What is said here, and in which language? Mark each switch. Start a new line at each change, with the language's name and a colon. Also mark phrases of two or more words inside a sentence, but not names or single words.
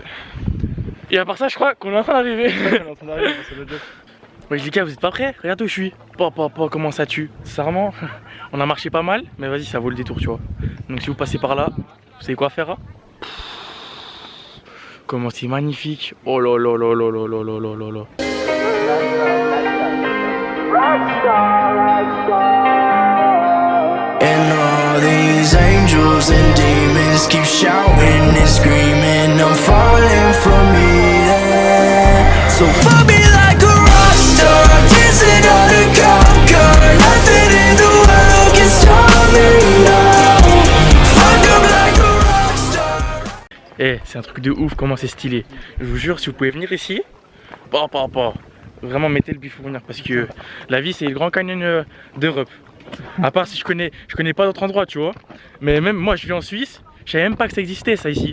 French: Et à part ça, je crois qu'on est en train d'arriver. On est en train d'arriver, c'est le job. Ouais, les gars, vous êtes pas prêts? Regarde où je suis. Comment ça tue. Sincèrement, on a marché pas mal, mais vas-y, ça vaut le détour, tu vois. Donc si vous passez par là, vous savez quoi faire, hein? Comment c'est magnifique. Oh là là là là là là là là là là.
English: And all these angels and demons keep shouting and screaming, I'm falling from here. So fuck me like a rockstar, I'm dancing on a conquer. Nothing in the world can stop me now. Fuck up like a rockstar.
French: Eh, c'est un truc de ouf, comment c'est stylé. Je vous jure, si vous pouvez venir ici, vraiment mettez le bif pour venir parce que la vie c'est le Grand Canyon d'Europe. À part si je connais pas d'autres endroits, tu vois. Mais même moi, je vis en Suisse, je savais même pas que ça existait ça ici.